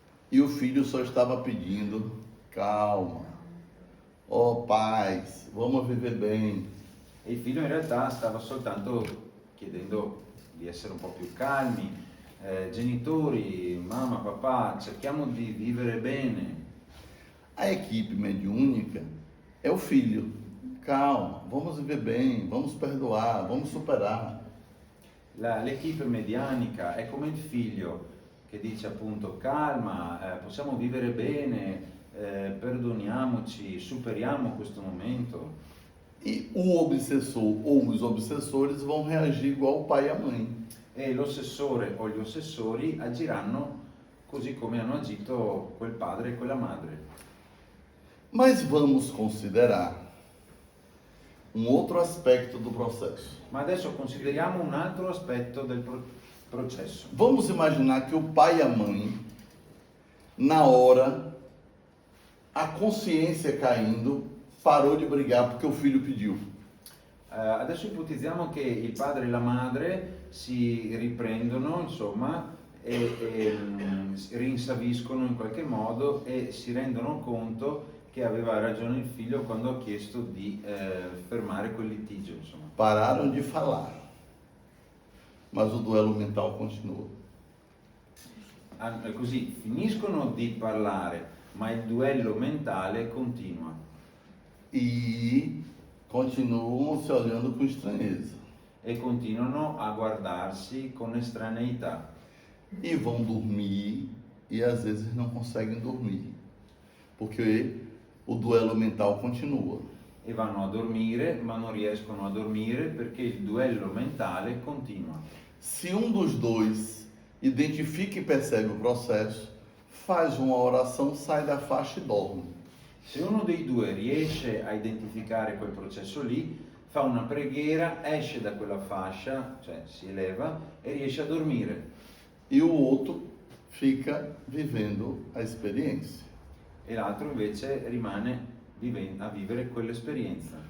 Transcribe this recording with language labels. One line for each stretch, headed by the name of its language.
Portuguese: E o filho só estava pedindo: calma, ó paz, vamos viver bem.
Italian: E il figlio in realtà stava soltanto chiedendo di essere un po' più calmi. Genitori, mamma, papà, cerchiamo di vivere bene.
Portuguese: A equipe mediúnica é o filho. Calma, vamos viver bem, vamos perdoar, vamos superar.
Italian: L'equipe medianica è come il figlio che dice appunto: calma, possiamo vivere bene, perdoniamoci, superiamo questo momento.
Portuguese: E o obsessor ou os obsessores vão reagir igual o pai e a mãe.
Italian: E l'ossessore o gli ossessori agiranno così come hanno agito quel padre e quella madre.
Portuguese: Mas vamos considerar um outro aspecto do processo.
Italian: Ma adesso consideriamo un altro aspetto del processo.
Portuguese: Vamos imaginar que o pai e a mãe, na hora, a consciência caindo, parou de brigar porque o filho pediu.
Italian: Adesso ipotizziamo che il padre e la madre si riprendono, insomma, e rinsaviscono in qualche modo e si rendono conto che aveva ragione il figlio quando ha chiesto di fermare quel litigio, insomma.
Portuguese: Pararam de falar, mas o duelo mental continua.
Italian: Così finiscono di parlare, ma il duello mentale continua.
Portuguese: E continuam se olhando com estranheza.
Italian: E continuano a guardarsi con estraneità.
Portuguese: E vão dormir e às vezes não conseguem dormir, porque o duelo mental continua.
Italian: E vanno a dormire, ma non riescono a dormire perché il duello mentale continua.
Portuguese: Se um dos dois identifica e percebe o processo, faz uma oração, sai da faixa e dorme.
Italian: Se uno dei due riesce a identificare quel processo lì, fa una preghiera, esce da quella fascia, cioè si eleva e riesce a dormire.
Portuguese: E o outro fica vivendo a experiência.
Italian: E l'altro invece rimane a vivere quell'esperienza.